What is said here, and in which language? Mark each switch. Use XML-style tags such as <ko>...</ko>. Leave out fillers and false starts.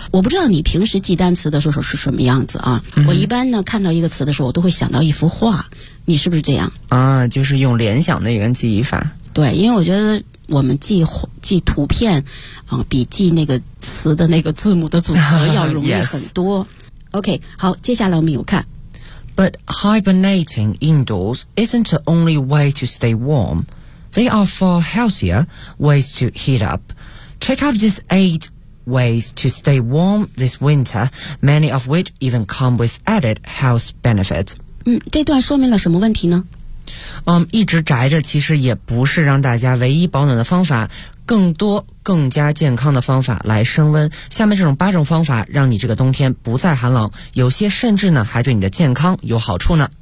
<zh>我不知道你平时记单词的时候是什么样子啊？我一般呢看到一个词的时候，我都会想到一幅画。你是不是这样？啊，就是用联想的一个记忆法。对，因为我觉得。我们记图片比记那个词的那个字母的组合要容易很多。</zh> <en>Yes.</en> <zh>OK, 好，接下来我们有看。</zh> <en>But hibernating indoors isn't the only way to stay warm. There are far healthier ways to heat up. Check out these 8 ways to stay warm this winter, many of which even come with added health benefits.</en> <zh>这段说明了什么问题呢？一直宅着其实也不是让大家唯一保暖的方法，更多更加健康的方法来升温。下面这种八种方法让你这个冬天不再寒冷，有些甚至呢还对你的健康有好处呢。</zh>